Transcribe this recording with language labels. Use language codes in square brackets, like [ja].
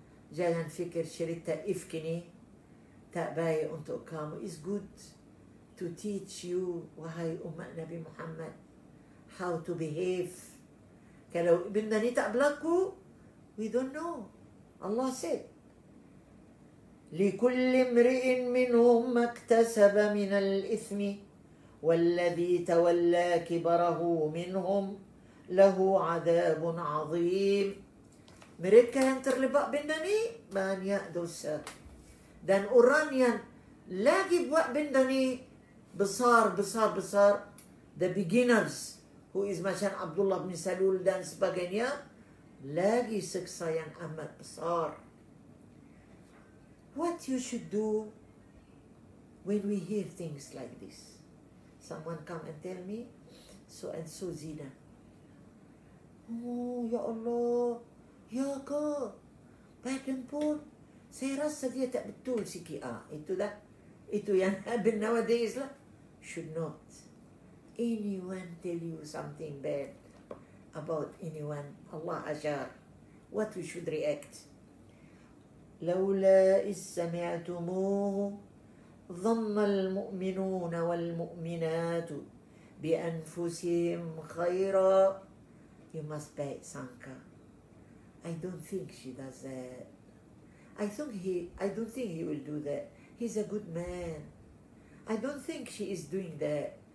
[ms] Jangan fikir cerita ifk ni tak baik untuk kamu. [en] It's good to teach you, [ms] wahai umat Nabi Muhammad, [en] how to behave. [ms] Kalau benda ni tak berlaku, [en] we don't know. Allah said, [ar] لكل امرئ منهم ما اكتسب من الإثم والذي تولى كبره منهم له عذاب عظيم. [ms] Mereka yang terlibat benda ni banyak dosa, dan orang yang lagi buat benda ni besar, [en] the beginners who is [ms] macam Abdullah bin Salul dan sebagainya, lagi siksa yang amat besar. [en] What you should do when we hear things like this? Someone come and tell me, so and so zina. Oh, ya Allah, [ms] ya ke? Badan pun, saya rasa dia tak betul sikit. Itu yang [en] happen nowadays [ms] lah. [en] Should not anyone tell you something bad about anyone. [ms] Allah ajar. [en] What we should react. [ar] لولا إذ سمعتموه ظن المؤمنون والمؤمنات بأنفسهم خيرا. [en] You must [ms] baik sangka. [en] I don't think she does that. I don't think he will do that. He's a good man. I don't think she is doing that.